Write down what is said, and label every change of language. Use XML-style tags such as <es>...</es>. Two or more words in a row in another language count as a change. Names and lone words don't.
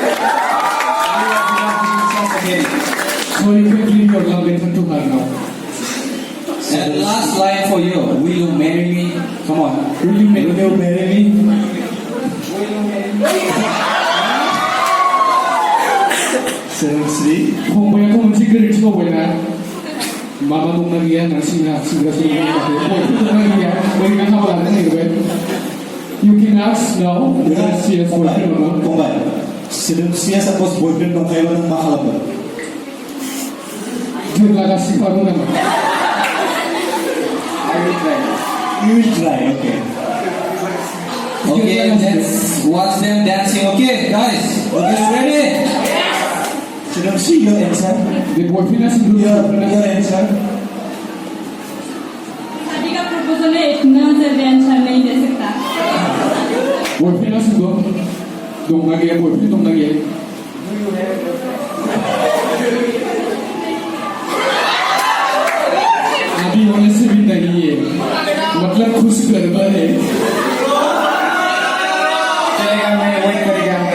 <en>So you can give your love letter to her now. And last line for you. Will you marry me? Come on. Will you marry me? Seriously?</en> <brx>फंबायाथ' मोनसे गोरोन्थि मावबायना माबा दंना गैया होनना सिंग्रा दंना गैया ओरैनो हाबा लानो नागिरबाय</brx> <en>You can ask now whether she has boyfriend or not.</en> <brx>फंबाय सोदोमस्रिया सापस बयफ्रेन्ड दंखायोबा नों मा खालामगोन? जोंलागासिनो दं नामा?</brx> <en>I will try. You will try, okay. Okay, let's watch them dancing. Okay, guys, are you ready? Sedamsi, your answer. The boyfriend has to do Your answer.</en> <hi>शादी का प्रपोजल है इतना जल्दी आंसर नहीं दे सकता</hi> <en>boyfriend has to go.</en> <brx>दंना गैया boyfriend दंना गैया?</brx> <hi>अभी होने से भी नहीं है मतलब खुश गरबा है चलेगा मैं वेट करेगा</hi>